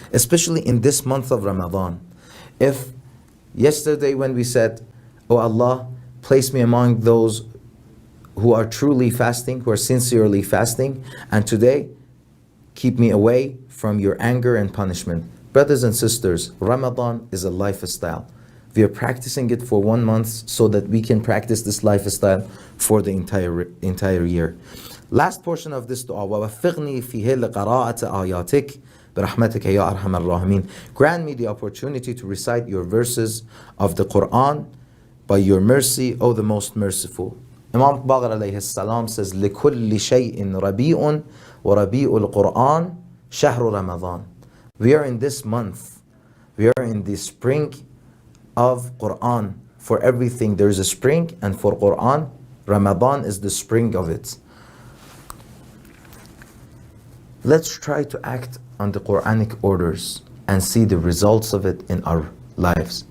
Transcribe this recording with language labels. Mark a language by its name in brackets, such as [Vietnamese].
[English] Especially in this month of Ramadan. If yesterday when we said, oh Allah, place me among those who are truly fasting, who are sincerely fasting, and today, keep me away from your anger and punishment. Brothers and sisters, Ramadan is a lifestyle. We are practicing it for 1 month so that we can practice this lifestyle for the entire year. Last portion of this dua, [Arabic] وَوَفِّقْنِي فِيهِ لِقَرَاءَةِ آيَاتِكَ بِرَحْمَتِكَ يَا أَرْحَمَ الرَّاحِمِينَ. [English] Grant me the opportunity to recite your verses of the Quran by your mercy, O the most merciful. Imam Baqir alayhi salam says, [Arabic] لِكُلِّ شَيْءٍ رَبِيءٌ وَرَبِيءُ الْقُرْآنِ شَهْرُ رَمَضَانِ. [English] We are in this month. We are in the spring of Quran. For everything there is a spring, and for Quran, Ramadan is the spring of it. Let's try to act on the Quranic orders and see the results of it in our lives.